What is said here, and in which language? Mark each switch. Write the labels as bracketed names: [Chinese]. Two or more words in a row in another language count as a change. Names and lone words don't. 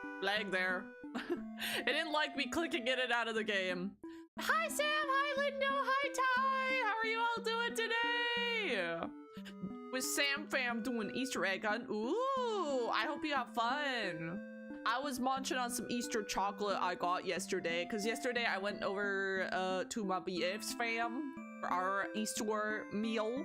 [English] lag there. It didn't like me clicking in and out of the game. Hi Sam, hi Lindo, hi Ty. How are you all doing today? With Sam fam doing Easter egg hunt. Ooh, I hope you have fun. I was munching on some Easter chocolate I got yesterday, because yesterday I went over to my BF's fam for our Easter meal.